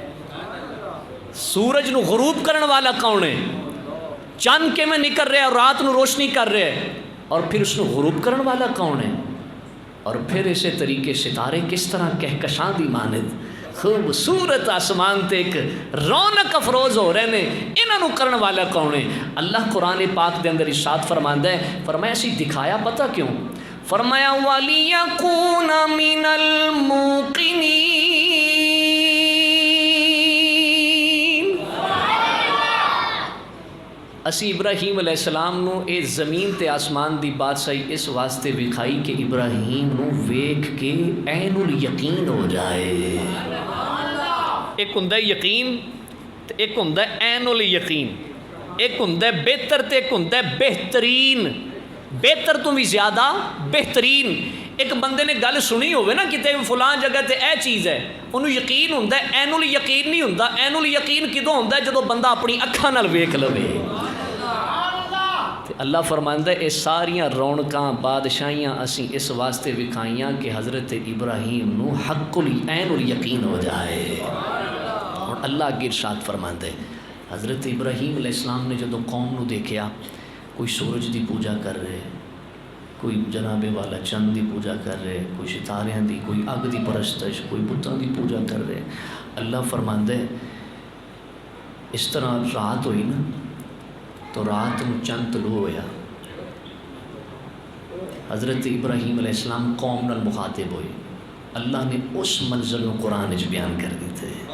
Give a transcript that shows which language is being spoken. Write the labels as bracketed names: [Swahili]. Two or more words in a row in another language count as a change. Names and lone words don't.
[Punjabi] سورج نو غروب کرن والا کون ہے؟ چند کیویں نکل رہے ہیں اور رات نو روشنی کر رہے ہیں، اور پھر اس نو غروب کرن والا کون ہے؟ اور پھر اسی طریقے ستارے کس طرح کہکشاں دی مانند خوبصورت آسمان تے ایک رونق افروز ہو رہے نے، انہاں نو کرن والا کون ہے؟ اللہ قرآن پاک دے اندر ارشاد فرماندا ہے، فرمایا اسی دکھایا پتہ کیوں؟ [Arabic] فرمایا وَلِيَكُونَ مِنَ الْمُوقِنِينَ۔ [Punjabi] اسی ابراہیم [Arabic] علیہ السلام [Punjabi] نو اے زمین تے آسمان دی بادشاہی اس واسطے وکھائی کہ ابراہیم نو ویکھ کے عین الیقین ہو جائے۔ ایک ہوندا ہے یقین تے ایک ہوندا ہے عین الیقین، ایک ہوندا ہے بہتر تے ایک ہوندا ہے بہترین، بہتر تو بھی زیادہ بہترین۔ ایک بندے نے گل سنی ہوئے نا کتے فلاں جگہ تے اے چیز ہے، انہوں یقین ہوندا ہے، عین الیقین نہیں ہوندا۔ عین الیقین کدوں ہوندا ہے؟ جدوں بندہ اپنی اکھاں نال ویکھ لوے۔ اللہ فرماندا ہے اے ساریاں رونقاں بادشاہیاں اسی اس واسطے وکھائیاں کہ حضرت ابراہیم نو حق العین الیقین ہو جائے۔ اور اللہ اگے ارشاد فرماندا ہے حضرت ابراہیم [Arabic] علیہ السلام [Punjabi] نے جدوں قوم نو دیکھیا کوئی سورج دی پوجا کر رہے، کوئی جناب والا چند دی پوجا کر رہے، کوئی ستاریاں دی، کوئی اگ دی پرستش، کوئی بتاں دی پوجا کر رہے، اللہ فرماندا ہے اس طرح رات ہوئی نا تو رات میں چند طلوع ہویا، حضرت ابراہیم [Arabic] علیہ السلام [Punjabi] قوم نال مخاطب ہوئے، اللہ نے اس منظر کو قرآن وچ بیان کر دیتے۔